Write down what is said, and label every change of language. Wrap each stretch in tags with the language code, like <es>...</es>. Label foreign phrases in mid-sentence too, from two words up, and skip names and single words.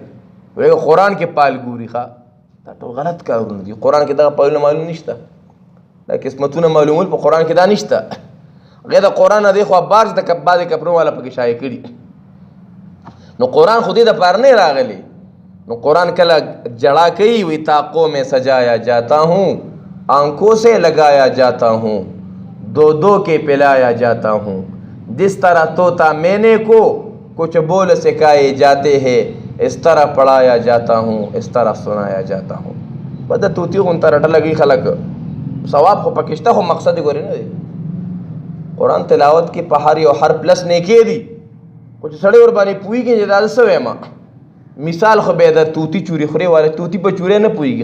<ps>وایي قرآن کې پال ګوري. ښه دا ټول غلط کارونه دي. قرآن کې دغه پالونه معلوم نشته، دا قسمتونه معلومول په قرآن کې دا نشته. غیر د قرآن نه دی خو بعضې د بعضې کپرو والا پکې شایع کړي. نو قرآن خو دې دپاره نه راغلی. نو قرآن کله جڑا کوي</ps> <ur>وی طاقوں میں سجایا جاتا ہوں، آنکھوں سے لگایا جاتا ہوں، دو دو کے پلایا جاتا ہوں، جس طرح طوطا مینے کو کچھ بول سکھائے جاتے ہیں اس طرح پڑھایا جاتا ہوں، اس طرح سنایا جاتا ہوں.</ur> <ps>بد طوطي غونته رټه لګي خلک ثواب خو پکشته خو مقصد ګوري نه دی. قرآن تلاوت کې په هر یو حرف لس نیکې دي خو چې سړی ور باندې پوهېږي چې دا څه وایم. مثال خو به د طوطي چوري خورې والا طوطي په چورې نه پوهېږي.</ps>